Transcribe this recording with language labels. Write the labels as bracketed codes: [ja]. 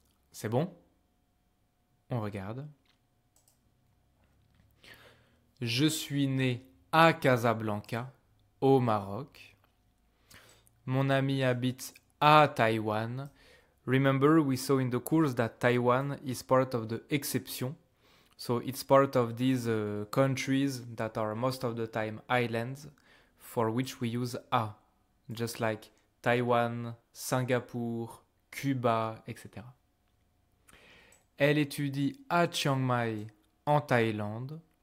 [fr] C'est bon? On regarde. Je suis né à Casablanca, au Maroc. Mon ami habite à Taïwan. [en] Remember, we saw in the course that Taiwan is part of the exception. So it's part of these countries that are most of the time islands for which we use a, just like Taïwan, Singapour, Cuba, etc. [fr] Elle étudie à Chiang Mai en Thaïlande.